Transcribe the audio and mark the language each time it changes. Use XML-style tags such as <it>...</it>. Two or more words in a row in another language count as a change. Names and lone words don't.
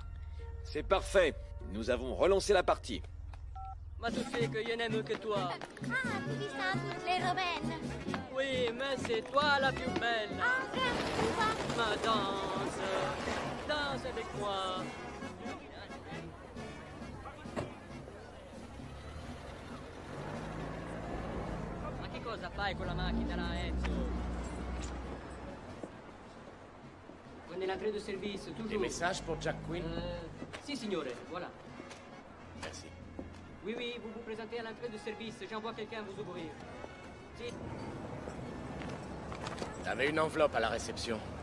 <fr>C'est parfait. Nous avons relancé la partie. Ma tu sais que je n'aime que toi. Ah, tu dis ça à toutes les romaines. Oui, mais c'est toi la plus belle. Ma danse. Danse avec moi.</fr> <it>Ma che cosa fai con la macchina là, Enzo?</it> <fr>On est l'entrée de service, toujours. Des messages pour Jack Quinn?</fr> <it>Si, signore, voilà.</it> <fr>Merci. Oui, oui, vous vous présentez à l'entrée de service. J'envoie quelqu'un vous ouvrir. Si. T'avais une enveloppe à la réception.</fr>